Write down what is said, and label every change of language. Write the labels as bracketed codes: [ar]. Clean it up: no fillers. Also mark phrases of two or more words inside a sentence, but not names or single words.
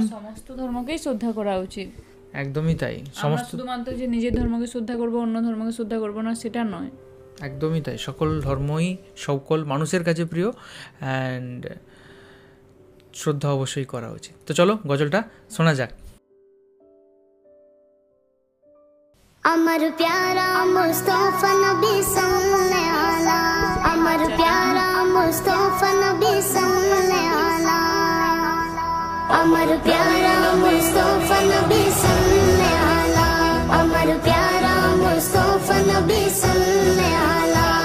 [bn] সমস্ত ধর্মকেই শ্রদ্ধা করা উচিত। একদমই তাই। শুধুমাত্র যে নিজের ধর্মকে শ্রদ্ধা করবো, অন্য ধর্মকে শ্রদ্ধা করবো না, সেটা নয়। একদমই তাই। সকল ধর্মই সকল মানুষের কাছে প্রিয়, অ্যান্ড শ্রদ্ধা অবশ্যই করা উচিত। তো চলো গজলটা শোনা যাক। [hi] अमर प्यारा मुस्तफा नबी सल्ले आला, अमर प्यारा मुस्तफा नबी सल्ले आला, अमर प्यारा मुस्तफा नबी सल्ले आला, अमर प्यारा मुस्तफा नबी सल्ले आला,